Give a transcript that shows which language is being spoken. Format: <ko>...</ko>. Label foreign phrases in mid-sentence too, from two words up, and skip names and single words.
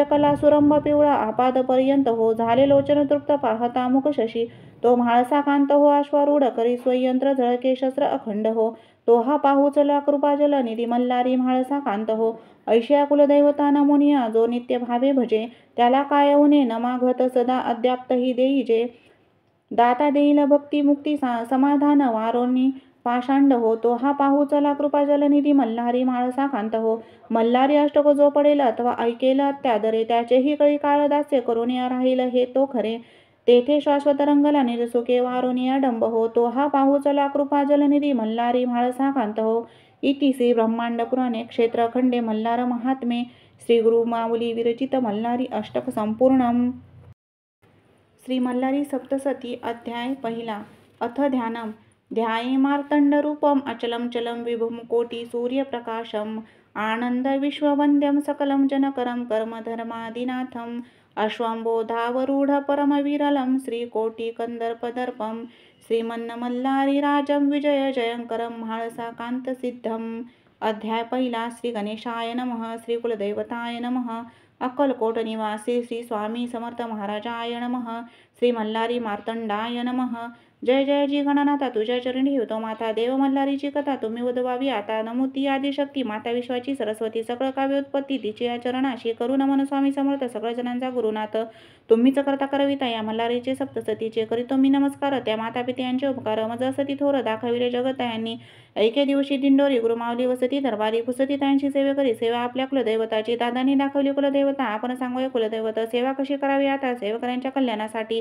<mr>कला सुरंभ पिवळा आपाद पर्यंत हो झाले लोचन तृप्त पाहता मुख शशी तो म्हाळसा कांत हो अश्वारूढ करी स्वयंत्र झळके शस्त्र अखंड हो तो हा पाहू चला कृपा जलनिधी मल्हारी म्हाळसा कांत हो ऐशिया कुलदैवता नमोनिया जो नित्य भावे भजे त्याला काय उणे नमाघत सदा अद्याप्तही देईजे दाता देईल भक्ती मुक्ती समाधान वारोनी पाषांड हो तो हा पाहू चला कृपा जलनिधी मल्हारी माळसा कांत हो मल्हारी अष्टक जो पडेल अथवा ऐकेल त्यादरे त्याचेही कळी काळ दास्य करुनिया राहील हे तो खरे तेथे शाश्वत रंगला निरसुके वारोनिया डंब हो तो हा पाहू चला कृपा जलनिधी मल्हारी म्हाळसा कांत हो</mr> <sa>इति श्री ब्रह्मांड पुराणे क्षेत्रखंडे मल्हार महात्मे श्री गुरु माऊली विरचित मल्हारी अष्टक संपूर्णम.</sa> <mr>श्री मल्हारी सप्तशती अध्याय पहिला.</mr> <sa>अथ ध्यानम. ध्याये मार्तंड रूपम अचलम चलम विभुम कोटी सूर्यप्रकाशम आनंद विश्ववंद्यम सकलम जनकरम कर्मधर्मादिनाथम अश्वंबोधावरूढ परमविरलम श्रीकोटी कंदर्पदर्पम श्रीमन्न मल्हारी राजम विजय जयंकरम म्हाळसा कांत सिद्धम.</sa> <mr>अध्याय पहिला.</mr> <sa>श्री गणेशाय नमः. श्री कुलदैवताय नमः. अक्कलकोट निवासी श्री स्वामी समर्थ महाराजाय नमः. श्री मल्हारी मार्तंडाय नमः.</sa> <mr>जय जय जी गणनाथा तुझ्या चरणी ठेवतो माता देव मल्हारीची कथा तुम्ही उद्भवावी आता नमुती आदिशक्ती माता विश्वाची सरस्वती सकळ काव्य उत्पत्ती तिची या चरणाशी करू नमन स्वामी समर्थ सगळ्या जणांचा गुरुनाथ तुम्हीच करता करविता या मल्हारीचे सप्तसतीचे करीतो मी नमस्कार त्या माता पित्यांचे उपकार मज असती थोर दाखविले जगत यांनी ऐके दिवशी दिंडोरी गुरुमावली वसती दरबारी पुसती त्यांची सेवे करी सेवा आपल्या कुलदैवताची दादांनी दाखवली कुलदैवता आपण सांगूया कुलदैवत सेवा कशी करावी आता सेवकऱ्यांच्या कल्याणासाठी.</mr>